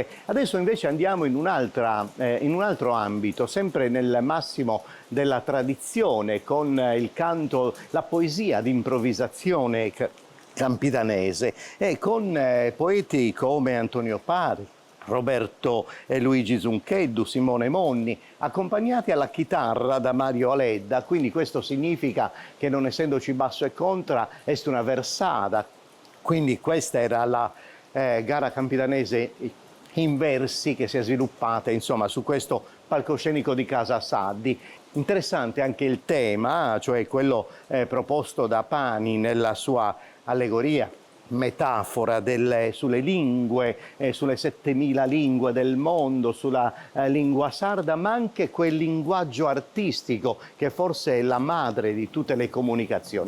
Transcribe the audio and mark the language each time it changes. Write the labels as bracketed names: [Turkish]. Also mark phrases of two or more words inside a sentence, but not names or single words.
[Italian] Adesso invece andiamo in un altro ambito, sempre nel massimo della tradizione, con il canto, la poesia di improvvisazione campidanese e con poeti come Antonio Pari, Roberto e Luigi Zuncheddu, Simone Monni, accompagnati alla chitarra da Mario Aledda. Quindi questo significa che, non essendoci basso e contra, [Sardinian] est una versata. [Italian] Quindi questa era la gara campidanese in versi che si è sviluppata, insomma, su questo palcoscenico di Casa Saddi. Interessante anche il tema, cioè quello proposto da Pani nella sua allegoria, metafora sulle lingue, sulle 7000 lingue del mondo, sulla lingua sarda, ma anche quel linguaggio artistico che forse è la madre di tutte le comunicazioni.